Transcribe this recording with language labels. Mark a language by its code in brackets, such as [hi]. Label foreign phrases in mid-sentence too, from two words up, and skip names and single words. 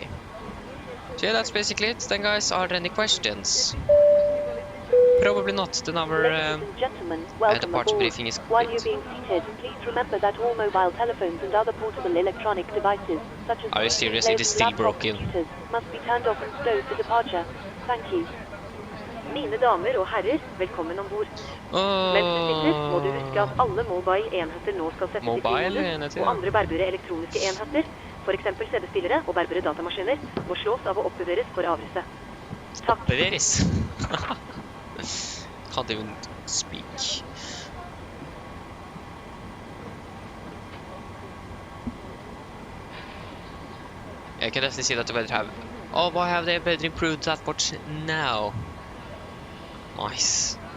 [en] So yeah, that's basically it. Then guys, are there any questions? Probably not, then our departure briefing is complete. While you're being seated, please remember that all mobile telephones and other portable electronic devices, such as Are you serious? It is still broken. computers, must be turned off and stowed for departure. Thank you. [no] Mine damer og herrer, velkommen ombord. Mens du sitter, må du huske at alle mobile enheter nå skal settes i modus, og andre bærbare elektroniske enheter, for eksempel CD-spillere og bærbare datamaskiner, må slås av å oppbevares for avrisse. Takk. Oppbevares? [en] Can't even speak. I can definitely see that the weather have... Oh, why have they better improved that much now? Nice.